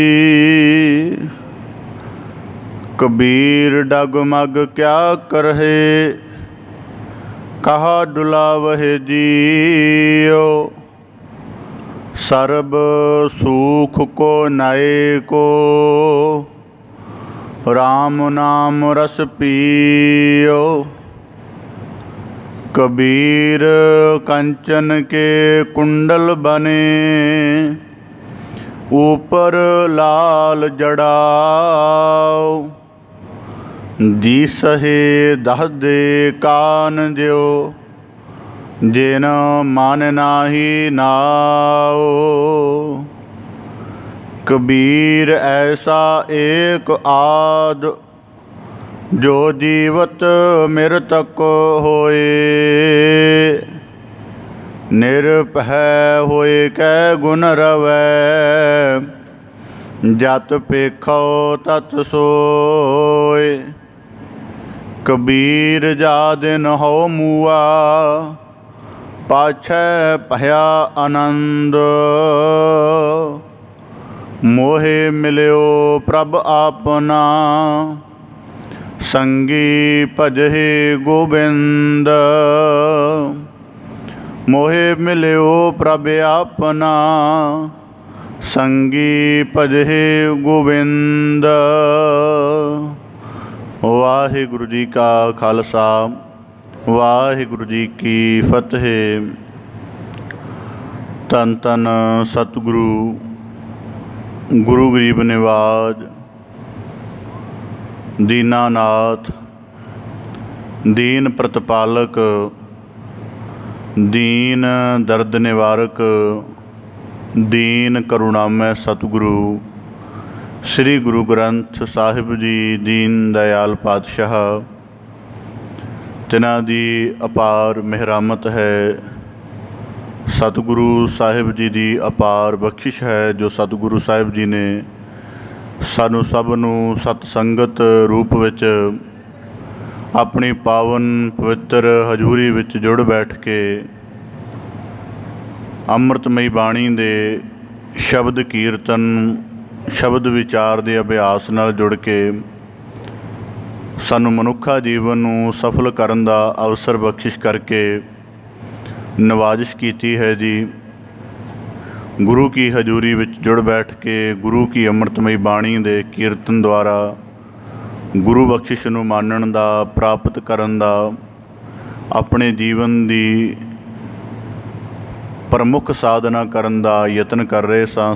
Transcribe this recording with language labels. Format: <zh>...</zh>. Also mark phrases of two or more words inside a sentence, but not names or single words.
<pa>ਕਬੀਰ ਡਗਮਗ ਕਿਆ ਕਰਹਿ, ਕਹਾ ਡੁਲਾਵਹਿ ਜੀਓ। ਸਰਬ ਸੂਖ ਕੋ ਨਏ ਕੋ, ਰਾਮ ਨਾਮ ਰਸ ਪੀਓ। ਕਬੀਰ ਕੰਚਨ ਕੇ ਕੁੰਡਲ ਬਨੇ, ਊਪਰ ਲਾਲ ਜੜਾਓ। ਜੀ ਸਹੇ ਦਹ ਦੇ ਕਾਨ ਜਿਓ, ਜਿਨ ਮਨ ਨਾਹੀ ਨਾਓ। ਕਬੀਰ ਐਸਾ ਏਕ ਆਦ, ਜੋ ਜੀਵਤ ਮਿਰਤਕ ਹੋਏ। ਨਿਰਭੈ ਹੋਏ ਕੈ ਗੁਣ ਰਵੈ, ਜਤ ਪੇਖੋ ਤਤ ਸੋਏ। ਕਬੀਰ ਜਾ ਦਿਨ ਹੋ ਮੂਆ, ਪਾਛੈ ਭਇਆ ਅਨੰਦ। ਮੋਹੇ ਮਿਲਿਓ ਪ੍ਰਭ ਆਪਨਾ, ਸੰਗੀ ਭਜਹਿ ਗੋਬਿੰਦ। ਮੋਹੇ ਮਿਲਿਓ ਪ੍ਰਭ ਆਪਨਾ, ਸੰਗੀ ਭਜਹਿ ਗੋਬਿੰਦ। ਵਾਹਿਗੁਰੂ ਜੀ ਕਾ ਖਾਲਸਾ, ਵਾਹਿਗੁਰੂ ਜੀ ਕੀ ਫਤਿਹ। ਧੰਨ ਧੰਨ ਸਤਿਗੁਰੂ ਗੁਰੂ ਗਰੀਬ ਨਿਵਾਜ ਦੀਨਾਨਾਥ, ਦੀਨ ਪ੍ਰਤਿਪਾਲਕ, ਦੀਨ ਦਰਦ ਨਿਵਾਰਕ, ਦੀਨ ਕਰੁਣਾਮਈ ਸਤਿਗੁਰੂ ਸ੍ਰੀ ਗੁਰੂ ਗ੍ਰੰਥ ਸਾਹਿਬ ਜੀ ਦੀਨ ਦਇਆਲ ਪਾਤਸ਼ਾਹ, ਤਿਨ੍ਹਾਂ ਦੀ ਅਪਾਰ ਮਿਹਰਾਮਤ ਹੈ। ਸਤਿਗੁਰੂ ਸਾਹਿਬ ਜੀ ਕੀ ਅਪਾਰ ਬਖਸ਼ਿਸ਼ ਹੈ, ਜੋ ਸਤਿਗੁਰੂ ਸਾਹਿਬ ਜੀ ਨੇ ਸਾਨੂੰ ਸਭ ਨੂੰ ਸਤ ਸੰਗਤ ਰੂਪ ਵਿਚ ਆਪਣੀ ਪਾਵਨ ਪਵਿੱਤਰ ਹਜ਼ੂਰੀ ਵਿਚ ਜੁੜ ਬੈਠ ਕੇ ਅੰਮ੍ਰਿਤਮਈ ਬਾਣੀ ਦੇ ਸ਼ਬਦ ਕੀਰਤਨ ਸ਼ਬਦ ਵਿਚਾਰ ਕੇ ਅਭਿਆਸ ਨਾਲ ਜੁੜ ਕੇ ਸਾਨੂੰ ਮਨੁੱਖਾ ਜੀਵਨ ਨੂੰ ਸਫਲ ਕਰਨ ਦਾ ਅਵਸਰ ਬਖਸ਼ਿਸ਼ ਕਰਕੇ ਨਵਾਜ਼ਿਸ਼ ਕੀਤੀ ਹੈ ਜੀ। ਗੁਰੂ ਕੀ ਹਜ਼ੂਰੀ ਵਿੱਚ ਜੁੜ ਬੈਠ ਕੇ ਗੁਰੂ ਕੀ ਅੰਮ੍ਰਿਤਮਈ ਬਾਣੀ ਦੇ ਕੀਰਤਨ ਦੁਆਰਾ ਗੁਰੂ ਬਖਸ਼ਿਸ਼ ਨੂੰ ਮਾਨਣ ਦਾ, ਪ੍ਰਾਪਤ ਕਰਨ ਦਾ ਆਪਣੇ ਜੀਵਨ ਦੀ ਪ੍ਰਮੁੱਖ ਸਾਧਨਾ ਕਰਨ ਦਾ ਯਤਨ ਕਰ ਰਹੇ ਸਾਂ।</pa>